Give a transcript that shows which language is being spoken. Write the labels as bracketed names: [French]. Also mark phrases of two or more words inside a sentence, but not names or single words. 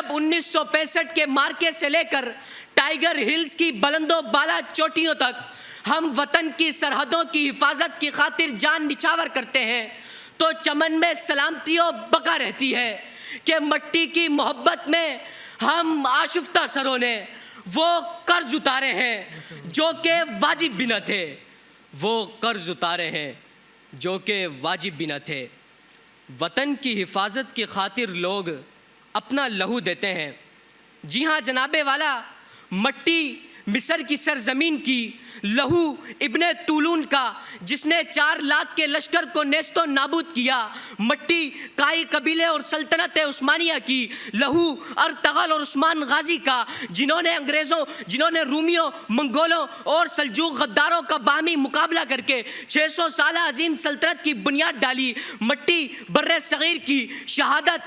[Urdu] 1965 کے مارکے سے لے کر ٹائیگر ہلز کی بلند و بالا چوٹیوں تک ہم وطن کی سرحدوں کی حفاظت کی خاطر جان نچھاور کرتے ہیں، تو چمن میں سلامتی و بقا رہتی ہے کہ مٹی کی محبت میں ہم آشفتہ سروں نے وہ قرض اتارے ہیں جو کہ واجب بھی نہ تھے، وہ قرض اتارے ہیں جو کہ واجب بھی نہ تھے۔ وطن کی حفاظت کی خاطر لوگ اپنا لہو دیتے ہیں۔ جی ہاں جناب والا، مٹی مصر کی سرزمین کی، لہو ابن طولون کا جس نے 4 لاکھ کے لشکر کو نیست و نابود کیا، مٹی کائی قبیلے اور سلطنت عثمانیہ کی، لہو ارطغرل اور عثمان غازی کا جنہوں نے رومیوں، منگولوں اور سلجوق غداروں کا باہمی مقابلہ کر کے 600 سالہ عظیم سلطنت کی بنیاد ڈالی، مٹی بر صغیر کی شہادت